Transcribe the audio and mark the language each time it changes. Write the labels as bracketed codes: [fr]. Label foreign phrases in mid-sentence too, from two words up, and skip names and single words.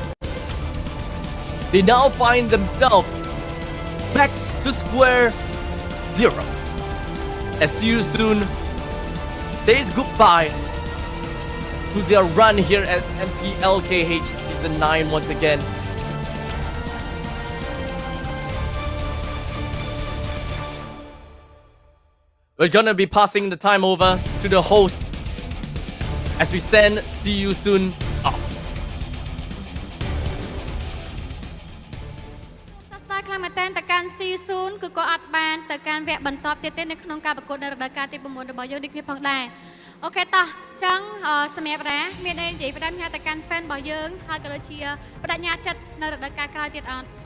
[en] They now find themselves back to square zero, as Seosun says goodbye to their run here at MPL KH Season 9 once again. We're gonna be passing the time over to the host as we send Seosun off. [km] ខ្លាំងមែនតើទៅកាន់ Seosun គឺក៏អត់បានទៅកាន់វគ្គបន្តទៀតទេនៅក្នុងការប្រកួតនៅរដូវកាលទី 9 របស់យើងដូចគ្នាផងដែរ អូខេតោះចឹងសម្រាប់រ៉ាមានអីនិយាយផ្ដាំញ៉ាទៅកាន់ fan របស់យើងហើយក៏ដូចជាបដិញ្ញាចិត្តនៅរដូវកាលក្រោយទៀតអត់